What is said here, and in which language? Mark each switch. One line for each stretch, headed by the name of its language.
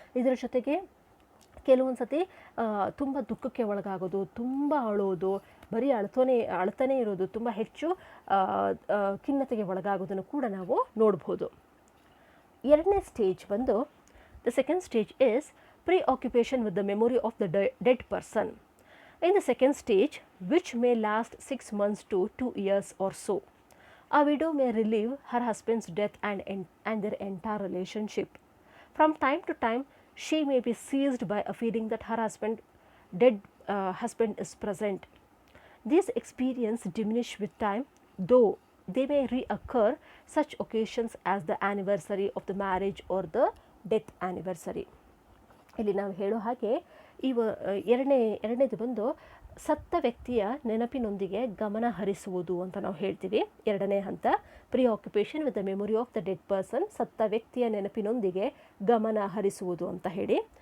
Kannada: ಇದರ ಜೊತೆಗೆ ಕೆಲವೊಂದು ಸತಿ ತುಂಬ ದುಃಖಕ್ಕೆ ಒಳಗಾಗೋದು, ತುಂಬ ಅಳೋದು, ಬರೀ ಅಳ್ತಾನೆ ಇರೋದು, ತುಂಬ ಹೆಚ್ಚು ಖಿನ್ನತೆಗೆ ಒಳಗಾಗೋದನ್ನು ಕೂಡ ನಾವು ನೋಡ್ಬೋದು. ಎರಡನೇ ಸ್ಟೇಜ್ ಬಂದು
English: The second stage is preoccupation with the memory of the dead person. In the second stage, which may last 6 months to 2 years or so, a widow may relive her husband's death and their entire relationship. From time to time, she may be seized by a feeling that her dead husband is present. These experiences diminish with time, though they may reoccur such occasions as the anniversary of the marriage or the death anniversary.
Kannada: ಇಲ್ಲಿ ನಾವು ಹೇಳೋ ಹಾಗೆ ಎರಡನೇದು ಬಂದು ಸತ್ತ ವ್ಯಕ್ತಿಯ ನೆನಪಿನೊಂದಿಗೆ ಗಮನ ಹರಿಸುವುದು ಅಂತ ನಾವು ಹೇಳ್ತೀವಿ. ಎರಡನೇ ಹಂತ
English: preoccupation with the memory of the dead person,
Kannada: ಸತ್ತ ವ್ಯಕ್ತಿಯ ನೆನಪಿನೊಂದಿಗೆ ಗಮನ ಹರಿಸುವುದು ಅಂತ ಹೇಳಿ.